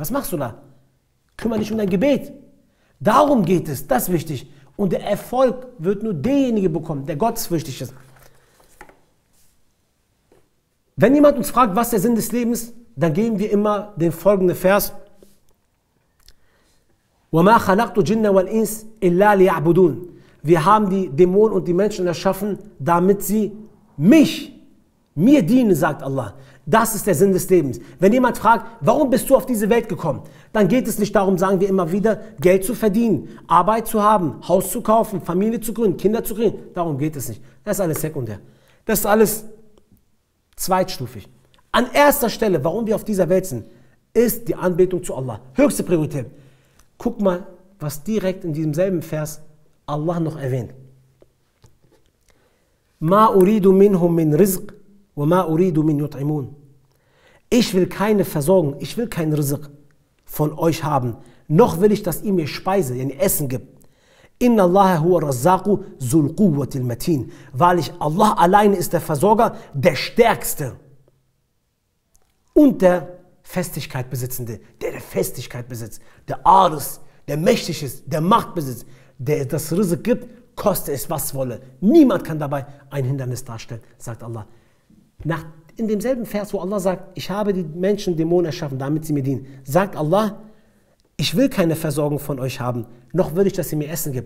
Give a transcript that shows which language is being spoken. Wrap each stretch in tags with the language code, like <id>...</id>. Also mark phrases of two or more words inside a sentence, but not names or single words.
<de>Was machst du da? Kümmere dich um dein Gebet. Darum geht es, das ist wichtig. Und der Erfolg wird nur derjenige bekommen, der gottesfürchtig ist. Wenn jemand uns fragt, was der Sinn des Lebens ist, dann geben wir immer den folgenden Vers.</de> <ar>وَمَا خَلَقْتُ الْجِنَّ وَالْإِنسَ إِلَّا لِيَعْبُدُونَ.</ar> <de>Wir haben die Dämonen und die Menschen erschaffen, damit sie mir dienen, sagt Allah. Das ist der Sinn des Lebens. Wenn jemand fragt, warum bist du auf diese Welt gekommen, dann geht es nicht darum, sagen wir immer wieder, Geld zu verdienen, Arbeit zu haben, Haus zu kaufen, Familie zu gründen, Kinder zu kriegen. Darum geht es nicht. Das ist alles sekundär. Das ist alles zweitstufig. An erster Stelle, warum wir auf dieser Welt sind, ist die Anbetung zu Allah. Höchste Priorität. Guck mal, was direkt in diesem selben Vers Allah noch erwähnt.</de> <ar>ما أريد منهم من رزق وما أريد من يطعمون.</ar> <de>Ich will keine Versorgung, ich will keinen Rizq von euch haben, noch will ich, dass ihr mir Speise, Essen gibt.</de> <ar>إن الله هو الرزاق ذو القوة المتين.</ar> <de>Wahrlich, Allah alleine ist der Versorger, der Stärkste und der Festigkeit besitzende, der Festigkeit besitzt, der Aris, der mächtig ist, der Macht besitzt, der das Rizq gibt, koste es was wolle. Niemand kann dabei ein Hindernis darstellen, sagt Allah. In demselben Vers, wo Allah sagt, ich habe die Menschen, Dämonen erschaffen, damit sie mir dienen, sagt Allah, ich will keine Versorgung von euch haben, noch will ich, dass ihr mir Essen gibt.</de>